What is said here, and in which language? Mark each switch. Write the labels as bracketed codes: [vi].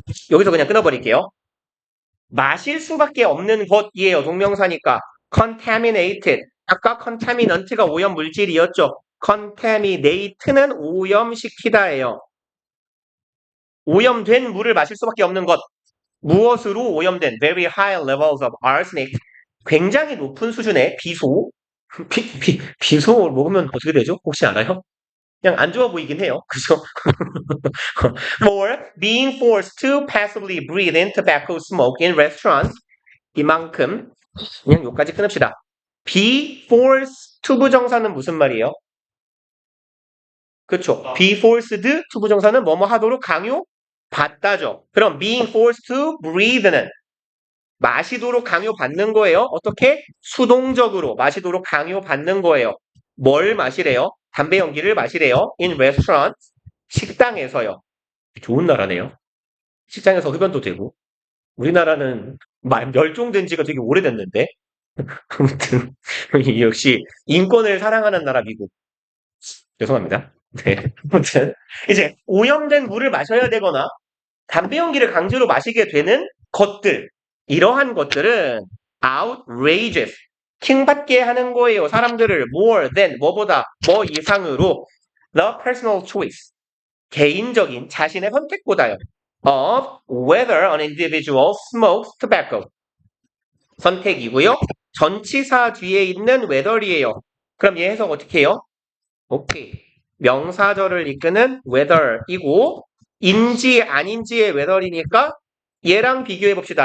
[ko] 여기서 그냥 끊어버릴게요. 마실 수밖에 없는 것이에요. 동명사니까 contaminated. 아까 contaminant가 오염 물질이었죠. contaminate는 오염시키다예요. 오염된 물을 마실 수밖에 없는 것. [en] 무엇으로 오염된 very high levels of arsenic. [ko] 굉장히 높은 수준의 비소. 비소 먹으면 어떻게 되죠? 혹시 알아요? 그냥 안 좋아 보이긴 해요. 그죠? [en] or being forced to passively breathe in tobacco smoke in restaurants. [ko] 이만큼 그냥 여기까지 끊읍시다. [en] be forced [ko] 투부정사는 무슨 말이에요? 그쵸? be forced 투부정사는 뭐뭐 하도록 강요받다죠. 그럼 [en] being forced to breathe [ko] 는 마시도록 강요받는 거예요. 어떻게? 수동적으로 마시도록 강요받는 거예요. 뭘 마시래요? 담배 연기를 마시래요. [en] in restaurant. [ko] 식당에서요. 좋은 나라네요. 식당에서 흡연도 되고. 우리나라는 멸종된 지가 되게 오래됐는데. 아무튼 역시 인권을 사랑하는 나라 미국. 죄송합니다. 네. 아무튼 이제 오염된 물을 마셔야 되거나 담배 연기를 강제로 마시게 되는 것들. 이러한 것들은 outrageous. 킹받게 하는 거예요. [en] 사람들을 more than [ko] 뭐보다 뭐 이상으로 [en] the personal choice. [ko] 개인적인 자신의 선택보다요. [en] of whether an individual smokes tobacco. [ko] 선택이고요. 전치사 뒤에 있는 whether이에요. 그럼 얘 해석 어떻게 해요? 오케이. 명사절을 이끄는 whether이고 인지 아닌지의 whether이니까 얘랑 비교해 봅시다.